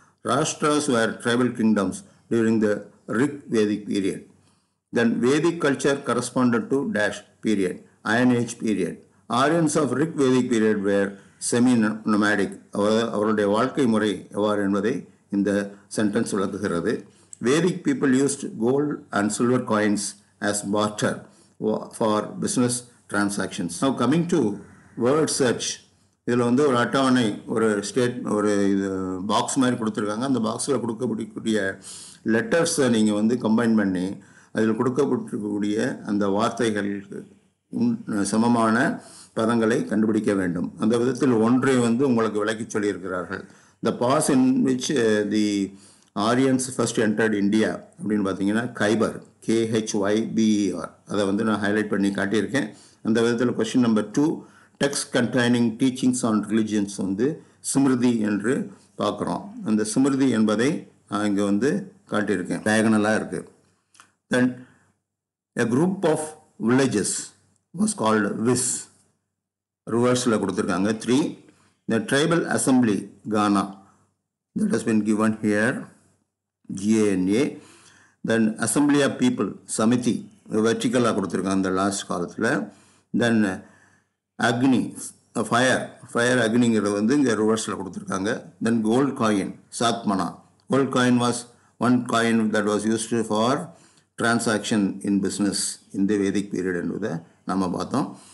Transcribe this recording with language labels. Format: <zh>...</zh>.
<en>ராஷ்டிராஸ் were tribal kingdoms during the Rig Vedic period. Then Vedic culture corresponded to dash period, Iron Age period. Aryans of Rig Vedic period were semi-nomadic.</en> <ta>அவருடைய வாழ்க்கை முறை எவ்வாறு என்பதை இந்த sentence விளக்குகிறது.</ta> <en>Vedic people used gold and silver coins as barter for business transactions.</en> <ta>Now coming to word search, இதில் வந்து ஒரு அட்டவணை, ஒரு இது பாக்ஸ் மாதிரி கொடுத்துருக்காங்க. அந்த பாக்ஸில் கொடுக்கப்படக்கூடிய லெட்டர்ஸை நீங்கள் வந்து கம்பைன் பண்ணி அதில் கொடுக்கப்பட்டிருக்கக்கூடிய அந்த வார்த்தைகளுக்கு சமமான பதங்களை கண்டுபிடிக்க வேண்டும். அந்த விதத்தில் ஒன்றை வந்து உங்களுக்கு விளக்கி சொல்லியிருக்கிறார்கள். த pass in which the Aryans first entered India அப்படின்னு பார்த்தீங்கன்னா கைபர், KHYBER, அதை வந்து நான் ஹைலைட் பண்ணி காட்டியிருக்கேன். அந்த விதத்தில் question number 2, text containing teachings on religions வந்து ஸ்மிருதி என்று பார்க்குறோம். அந்த ஸ்மிருதி என்பதை நான் இங்கே வந்து காட்டியிருக்கேன், டயகனலாக இருக்குது.</ta> <en>Then a group of villages was called Vis, ரிவர்ஸில் கொடுத்துருக்காங்க. 3, the tribal assembly Ghana, that has been given here, GANA.</en> <ta>Then assembly of people Samithi வெர்டிக்கலாக கொடுத்துருக்காங்க அந்த லாஸ்ட் காலத்தில். தென் அக்னி ஃபயர் அக்னிங்கிறது வந்து இங்கே ரிவர்ஸில் கொடுத்துருக்காங்க.</ta> <en>Then gold coin சாத்மனா. Gold coin was one coin that was used for transaction in business இந்த Vedic period என்பதை நம்ம பார்த்தோம்.</en>